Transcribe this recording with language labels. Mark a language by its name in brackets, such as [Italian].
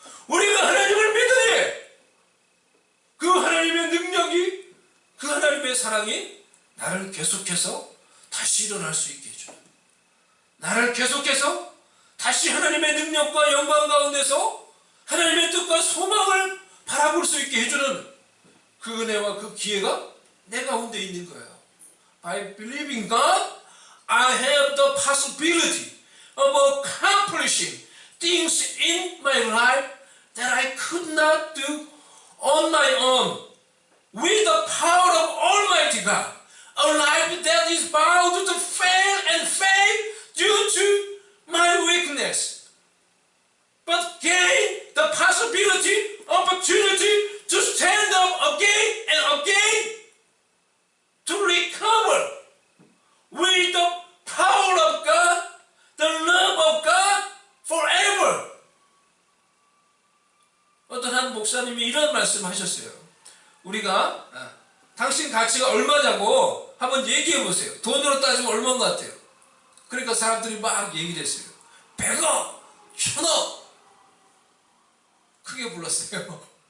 [Korean] 우리가 하나님을 믿으니 그 하나님의 능력이, 그 하나님의 사랑이 나를 계속해서 다시 일어날 수 있게 해줘요. 나를 계속해서 다시 하나님의 능력과 영광 가운데서 하나님의 뜻과 소망을 바라볼 수 있게 해주는 그 은혜와 그 기회가 내 가운데 있는 거예요. [English] By believing God, I have the possibility of accomplishing things in my life that I could not do on my own. With the power of Almighty God, a life that is bound to fail and fade due to my weakness, but gain the possibility, opportunity to stand up again and again, to recover with the power of God, the love of God forever. [Korean] 어떤 한 목사님이 이런 말씀을 하셨어요. 우리가 당신 가치가 얼마냐고 한번 얘기해 보세요. 돈으로 따지면 얼마인 것 같아요? 그러니까 사람들이 막 얘기를 했어요. 100억, 1000억. 크게 불렀어요.